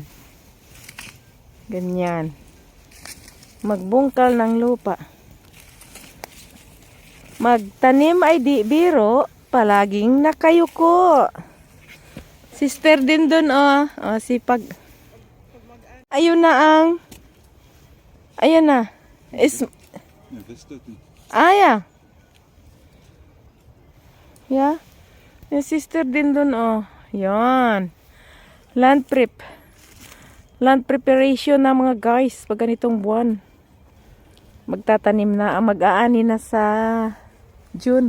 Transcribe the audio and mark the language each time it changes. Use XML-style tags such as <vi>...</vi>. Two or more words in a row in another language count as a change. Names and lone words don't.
<tl>Ganyan. Magbungkal ng lupa. Magtanim ay di biro, palaging nakayuko. Sister din doon sipag. Ayun na Is</tl> <nl>Ja, dat staat niet.</nl> <en>yeah. Yeah.</en> <tl>Yung sister din doon Yan. Land preparation na mga guys pag ganitong buwan. Magtatanim na, mag-aani na sa June.</tl>